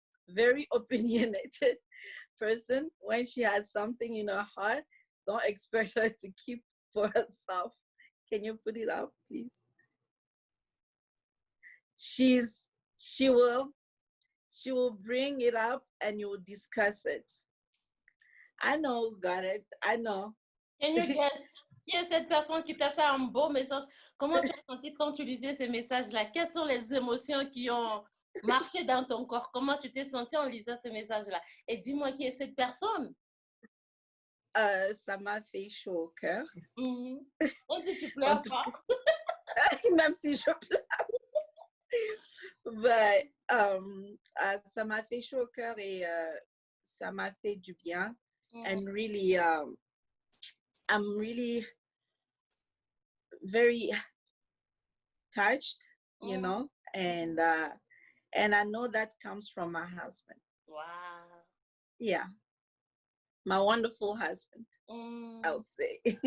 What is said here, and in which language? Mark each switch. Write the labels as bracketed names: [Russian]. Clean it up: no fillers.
[English] Very opinionated person. When she has something in her heart, don't expect her to keep for herself. Can you put it up, please? She will bring it up and you will discuss it. I know, got it. I know. Can you guess [French] qui est cette personne qui t'a fait un beau message? Comment tu as senti quand tu lisais ces messages-là? Quelles sont les émotions qui ont marché dans ton corps? Comment tu t'es senti en lisant ces messages-là? Et dis-moi qui est cette personne? Ça m'a fait chaud au cœur. Même si tu En pleures tout pas. Même si je pleure. But, ça m'a fait chaud au cœur et ça m'a fait du bien. [English] And really, I'm really very touched, you know, and I know that comes from my husband. Wow. Yeah, my wonderful husband, I would say.